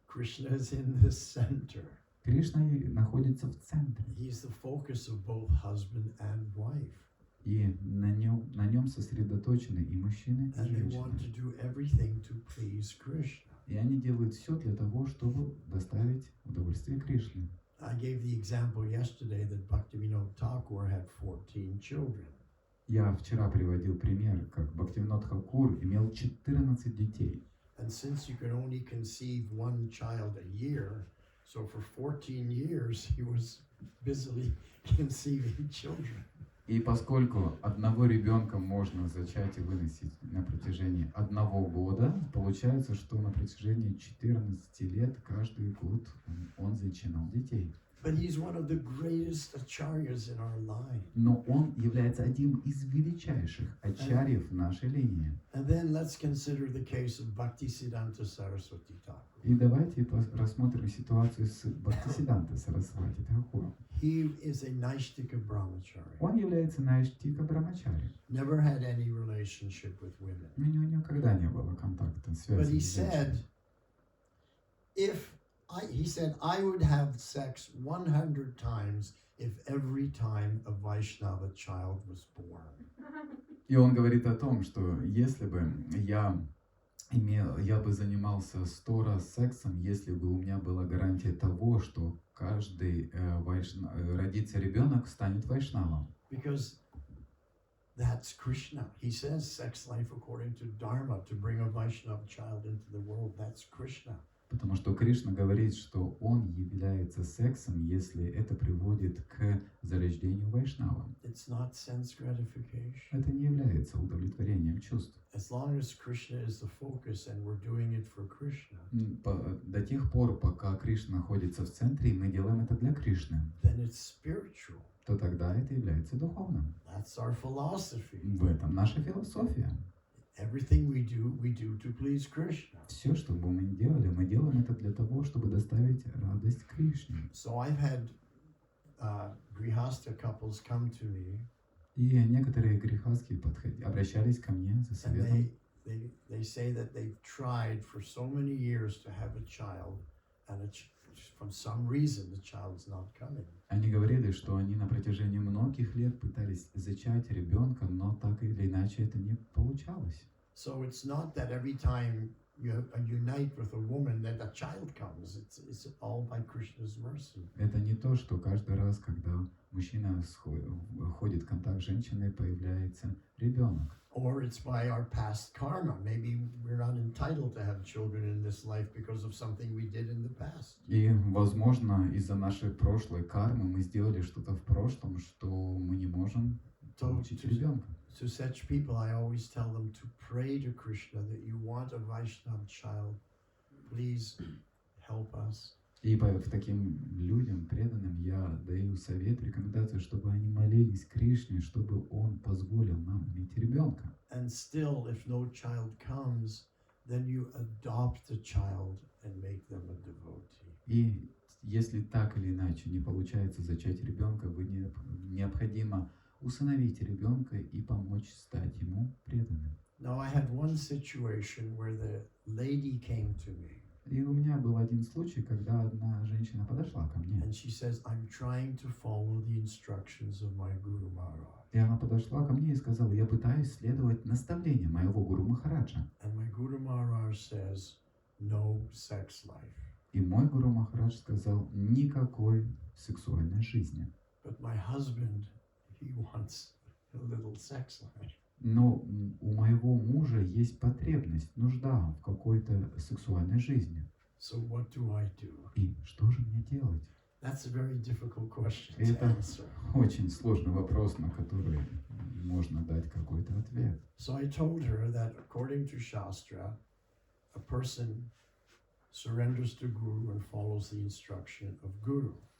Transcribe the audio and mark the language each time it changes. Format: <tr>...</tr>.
<en>Krishna is in the center.</en> <ru>Кришна находится в центре,</ru> <en>He's the focus of both husband and wife.</en> <ru>и на нем сосредоточены и мужчины, и</ru> <en>And they want to</en> <ru>женщины.</ru> <en>do everything to please Krishna.</en> <ru>И они делают все для того, чтобы доставить удовольствие Кришне.</ru> <en>I gave the example yesterday that Bhaktivinoda Thakur had 14 children.</en> <ru>Я вчера приводил пример, как Бхактивинод Тхакур имел 14 детей.</ru> <en>And since you can only conceive one child a year, so for 14 years he was busily conceiving children.</en> <ru>И поскольку одного ребенка можно зачать и выносить на протяжении 1 года, получается, что на протяжении 14 лет каждый год он зачинал детей.</ru> <en>But he's one of the greatest acharyas in our line.</en> <ru>Но он является одним из величайших ачарьев нашей линии.</ru> <en>And then let's consider the case of Bhaktisiddhanta Saraswati Thakur.</en> <ru>И давайте рассмотрим ситуацию с Бхактисиддханта Сарасвати Тхакуром.</ru> <en>He is a Naishtika brahmachari.</en> <ru>Он является Найштика Брамачари.</ru> <en>Never had any relationship with women.</en> <ru>У него никогда не было контакта,</ru> <en>But</en> <ru>связи</ru> <en>he</en> <ru>с женщиной.</ru> <en>said, he said, I would have sex 100 times if every time a Vaishnava child was born.</en> <ru>И он говорит о том, что если бы я бы занимался 100 раз сексом, если бы у меня была гарантия того, что каждый родится ребенок, станет вайшнавом.</ru> <en>Because that's Krishna. He says sex life according to Dharma, to bring a Vaishnava child into the world, that's Krishna.</en> <ru>Потому что Кришна говорит, что он является сексом, если это приводит к зарождению вайшнава.</ru> <en>It's not sense gratification.</en> <ru>Это не является удовлетворением чувств.</ru> <en>As long as Krishna is the focus and we're doing it for Krishna,</en> <ru>До тех пор, пока Кришна находится в центре, и мы делаем это для Кришны,</ru> <en>then it's spiritual.</en> <ru>то тогда это является духовным.</ru> <en>That's our philosophy.</en> <ru>В этом наша философия.</ru> <en>Everything we do to please Krishna.</en> <ru>Все, что бы мы ни делали, мы делаем это для того, чтобы доставить радость Кришне.</ru> <en>So I've had grihasta couples come to me,</en> <ru>И некоторые грехастхи обращались ко мне за</ru> <en>and</en> <ru>советом.</ru> <en>they say that they've tried for so many years to have a child, and from some reason the child's not coming.</en> <ru>Они говорили, что они на протяжении многих лет пытались зачать ребенка, но так или иначе это не получалось.</ru> <en>So it's not that every time you unite with a woman that a child comes. It's all by Krishna's mercy.</en> <ru>Это не то, что каждый раз, когда мужчина входит в контакт с женщиной, появляется ребенок.</ru> <en>Or it's by our past karma. Maybe we're not entitled to have children in this life because of something we did in the past.</en> <ru>И, возможно, из-за нашей прошлой кармы мы сделали что-то в прошлом, что мы не можем получить ребенка.</ru> <en>To such people, I always tell them to pray to Krishna that you want a Vaishnava child. Please help us.</en> <ru>И к таким людям, преданным, я даю совет, рекомендацию, чтобы они молились Кришне, чтобы он позволил нам иметь ребенка.</ru> <en>And still, if no child comes, then you adopt a child and make them a devotee.</en> <ru>И если так или иначе не получается зачать ребенка, необходимо усыновить ребенка и помочь стать ему преданным.</ru> <en>Now, I had one situation where the lady came to me.</en> <ru>И у меня был один случай, когда одна женщина подошла ко мне.</ru> <en>And she says, I'm trying to follow the instructions of my Guru Maharaj.</en> <ru>И она подошла ко мне и сказала, я пытаюсь следовать наставлениям моего Гуру Махараджа.</ru> <en>And my Guru Maharaj says, no sex life.</en> <ru>И мой Гуру Махарадж сказал, никакой сексуальной жизни.</ru> <en>But my husband, he wants a little sex life.</en> <ru>Но у моего мужа есть потребность, нужда в какой-то сексуальной жизни.</ru> <en>So what do I do?</en> <ru>И что же мне делать?</ru> <en>That's a very difficult question to</en> <ru>Это</ru> <en>answer.</en> <ru>очень сложный вопрос, на который можно дать какой-то ответ.</ru> <en>So I told her that according to Shastra, a person surrenders to Guru and follows the instruction of Guru.</en>